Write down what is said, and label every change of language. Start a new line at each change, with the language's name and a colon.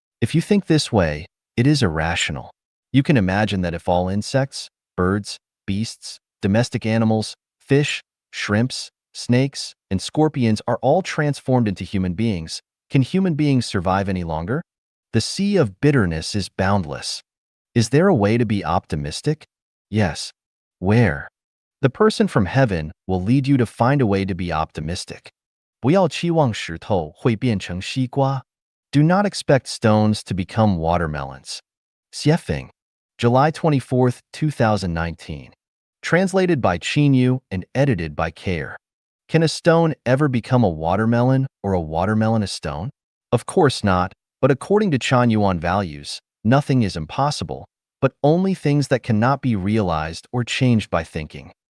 English: If you think this way, it is irrational. You can imagine that if all insects, birds, beasts, domestic animals, fish, shrimps, snakes, and scorpions are all transformed into human beings, can human beings survive any longer? The sea of bitterness is boundless. Is there a way to be optimistic? Yes. Where? The person from heaven will lead you to find a way to be optimistic.
Chinese: 不要期望石头会变成西瓜.
English: Do not expect stones to become watermelons. Xuefeng, July 24, 2019. Translated by Chinyu and edited by Care. Can a stone ever become a watermelon or a watermelon a stone? Of course not, but according to Chan Yuan values, nothing is impossible, but only things that cannot be realized or changed by thinking.